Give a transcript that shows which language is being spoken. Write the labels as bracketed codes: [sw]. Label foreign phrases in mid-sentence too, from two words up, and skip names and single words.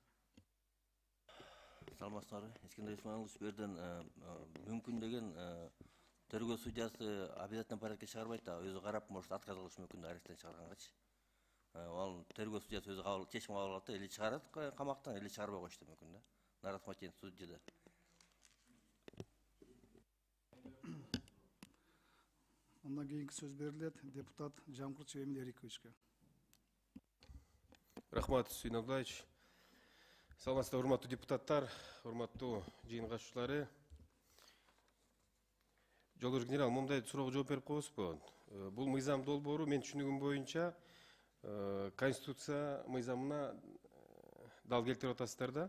[ky] Саламатсыздарбы? Искендер Исмаилович, берден мүмкүн деген тергөө судьясы [ru] обязательно порядке [ky] чыгарбайт да, өзү карап, [ru] может отказ [ky] кылышы мүмкүн да, аресттен чыгаргангачы. Ал тергөө судьясы өзү чечим кабыл алат да, или чыгарат камактан, или чыгарбай коюшу да мүмкүн да. [ru] На рассмотрение судьяда. [ky] Ондан кейинки söz берилет депутат Жамкулчу Эмиль Эриковичке. Рахмат, Сүйін Абдуллаевич. Саламатсыздар, урматтуу депутаттар, урматтуу жыйын катышуучулары. Жолдош генерал, мындай суроого жооп берип коесузбу? Бул мыйзам долбоору мен түшүнүгүм боюнча Конституция мыйзамына дал келтирип атасыздар да.